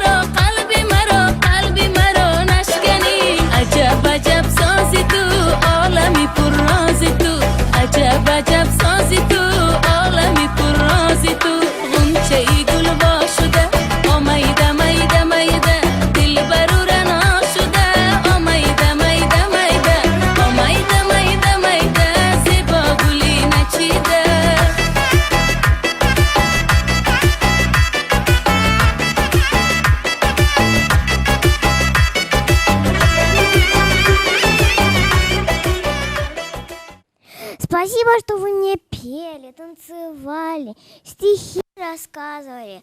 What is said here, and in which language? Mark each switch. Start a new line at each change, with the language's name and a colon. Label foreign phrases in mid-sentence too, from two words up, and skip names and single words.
Persian: مرا نشکنی عجب عجب سازی تو عالمی پر رازی تو عجب عجب سازی تو عالمی پر رازی تو غنچه ای گل وا شده آمیده میده میده دل برو رنا شده آمیده میده میده آمیده میده میده زیبا گلی نچیده
Russian: Спасибо, что вы мне пели, танцевали, стихи рассказывали.